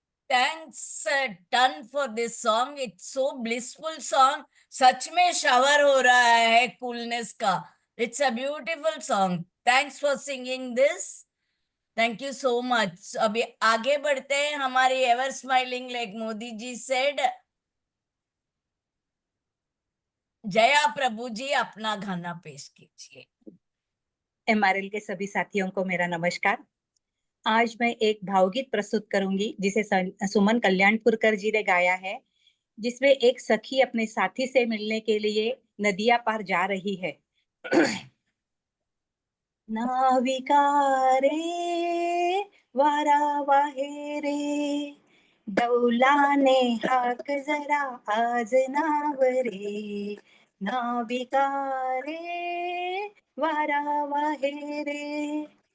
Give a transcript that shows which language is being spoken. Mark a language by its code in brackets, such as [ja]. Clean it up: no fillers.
[en] Thanks ton for this song. It's so blissful song. [hi] सच में shower हो रहा है coolness का. [en] It's a beautiful song. Thanks for singing this. Thank you so much. अभी आगे बढ़ते हैं. हमारी ever smiling like Modi ji said. [hi] Jaya प्रभु जी अपना गाना पेश कीजिए. MRL के सभी साथियों को मेरा नमस्कार। आज मैं एक भावगीत प्रस्तुत करूंगी जिसे सुमन कल्याणपुरकर जी ने गाया है, जिसमें एक सखी अपने साथी से मिलने के लिए नदिया पार जा रही है। [mr] नाविका रे वारा वाहे रे, डौलाने हाक जरा आज नाव रे, नाविका रे वारा वाहे रे,